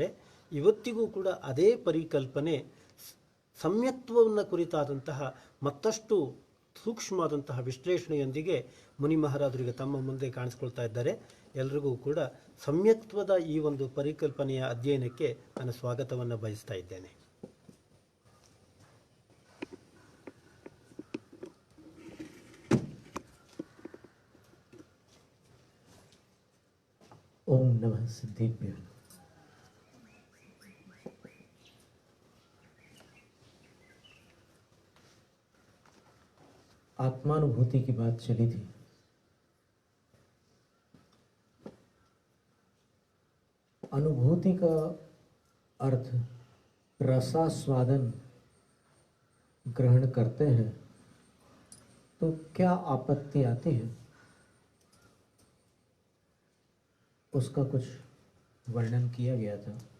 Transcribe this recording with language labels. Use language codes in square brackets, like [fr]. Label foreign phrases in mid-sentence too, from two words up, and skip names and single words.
[kn] ಇವತ್ತಿಗೂ ಕೂಡ ಅದೇ ಪರಿಕಲ್ಪನೆ ಸಮ್ಯಕ್ತ್ವವನ್ನು ಕುರಿತಾದಂತಹ ಮತ್ತಷ್ಟು ಸೂಕ್ಷ್ಮವಾದಂತಹ ವಿಶ್ಲೇಷಣೆಯೊಂದಿಗೆ ಮುನಿ ಮಹಾರಾಜರಿಗೆ ತಮ್ಮ ಮುಂದೆ ಕಾಣಿಸ್ಕೊಳ್ತಾ ಇದ್ದಾರೆ. ಎಲ್ರಿಗೂ ಕೂಡ ಸಮ್ಯಕ್ತ್ವದ ಈ ಒಂದು ಪರಿಕಲ್ಪನೆಯ ಅಧ್ಯಯನಕ್ಕೆ ನಾನು ಸ್ವಾಗತವನ್ನು ಬಯಸ್ತಾ ಇದ್ದೇನೆ. [sa] ओम नमः सिद्धेभ्यो। [hi] आत्मानुभूति की बात चली थी। अनुभूति का अर्थ रसास्वादन ग्रहण करते हैं तो क्या आपत्ति आती है, उसका कुछ वर्णन किया गया था।